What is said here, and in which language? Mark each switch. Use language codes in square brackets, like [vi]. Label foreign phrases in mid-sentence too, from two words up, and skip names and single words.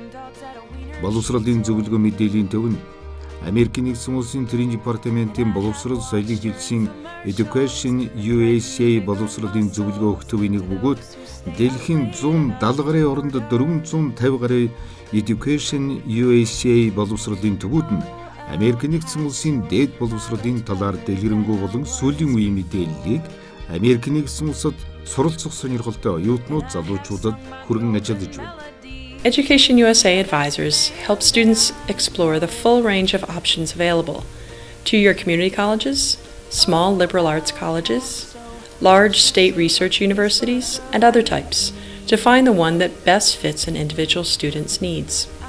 [mn] Боловсролын зөвлөгөө мэдээллийн төв нь Америкийн нэгдсэн улсын төрийн департаментийн боловсрол соёлын хэлтсийн EducationUSA боловсролын зөвлөгөө өгөх төвийн нэг бөгөөд дэлхийн 170 гаруй оронд 450 гаруй EducationUSA боловсролын төвүүд нь Америкийн нэгдсэн улсын дээд боловсролын талаар дэлгэрэнгүй болон сүүлийн үеийн мэдээллийг Америкийн нэгдсэн улсад суралцах сонирхолтой оюутнууд залуучуудад хүргэн ажиллаж байна. [en] EducationUSA advisors help students explore the full range of options available: two-year community colleges, small liberal arts colleges, large state research universities, and other types, to find the one that best fits an individual student's needs.